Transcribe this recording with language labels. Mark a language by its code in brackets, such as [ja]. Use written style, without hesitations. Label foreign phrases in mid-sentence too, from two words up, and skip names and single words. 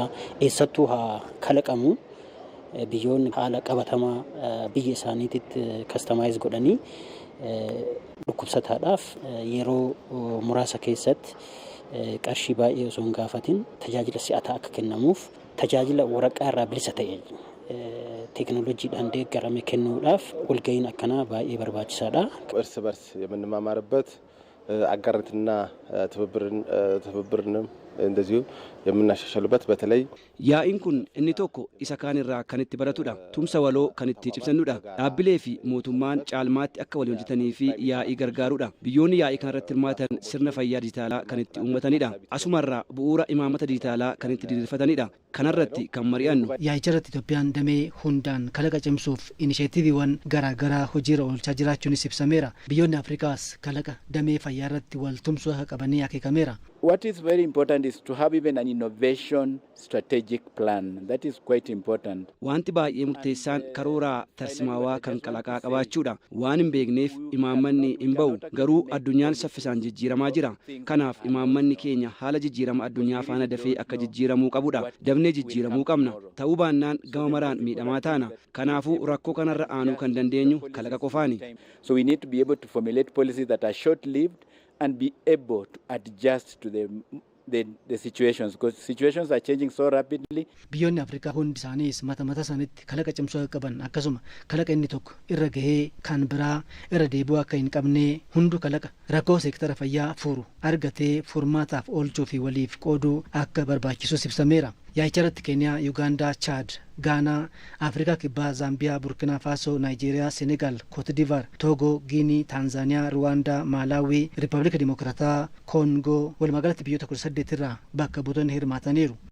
[om] Eessattuu haa kalaqamu biyyoonni haala qabatamaa biyya isaaniititti kastamayis godhanii dhukkubsataadhaaf yeroo muraasa keessatti qarshii baay'ee osoo hin gaafatin tajaajila si'ataa akka kennamuuf tajaajila waraqaa irraa bilisa ta'e teekinooloojiidhaan deeggarame kennuudhaaf walga'iin akkanaa baay'ee barbaachisaadha. [am] እርስ በርስ የምንማማርበት አጋርነትና ትብብርንም እንደዚሁ የምናሻሽልበት በተለይ [om] yaa'iin kun inni tokko isa kaan irraa kan itti baratudha. Tumsa waloo kan itti cimsannudha. Dhaabbilee fi mootummaan caalmaatti akka waliin hojjetanii fi yaa'ii gargaarudha. Biyyoonni yaa'ii kanarratti hirmaatan sirna fayyaa dijitaalaa kan itti uummatanidha. Asumarraa bu'uura imaamata dijitaalaa kan itti diriirfatanidha. Kanarratti kan mari'annu. Yaa'icha irratti Itoophiyaan damee hundaan kalaqa cimsuuf inisheetiiviiwwan garaagaraa hojiirra oolchaa jiraachuunis ibsameera. Biyyoonni Afrikaas kalaqa damee fayyaa irratti wal tumsuu akka qabanii akeekameera. [en] What is very important is to have even an innovation strategic plan. That is quite important. [om] Wanti baay'ee murteessaan karooraa tarsimaawaa kan kalaqaa qabaachuudha. Waan hin beekneef imaammanni hin ba'u. Garuu addunyaan saffisaan jijjiiramaa jira. Kanaaf imaammanni keenya haala jijjiirama addunyaa faana dafee akka jijjiiramuu qabudha. Dafnee jijjiiramuu qabna. Ta'uu baannaan gama maraan miidhamaa taana. Kanaafuu rakkoo kanarra aanuu kan dandeenyu kalaqa qofaani. [en] So we need to be able to formulate policies that are short-lived and be able to adjust to the situations, because situations are changing so rapidly. [om] Biyyoonni Afrikaa hundi isaaniis mata isaaniitti kalaqa cimsuu akka qaban akkasuma kalaqa inni tokko irra gahee kan biraa irra deebi'uu akka hin qabne hundu kalaqa rakkoo seektara fayyaa furu argatee furmaataaf oolchuu fi waliif qooduu akka barbaachisus ibsameera. Yaa'icha irratti Keeniyaa, Yuugaandaa, Chaad, Gaanaa, Afrikaa Kibbaa, Zaambiyaa, Burkina Faso, Naayijeeriyaa, Senegaal, Kootidivaar, Toogoo, Giinii, Taanzaaniyaa, Ruwaandaa, Maalaawii, Riippaabilika Dimokiraataa, Koongoo walumaagalatti biyyoota 18 irraa bakka buutonni hirmaataniiru.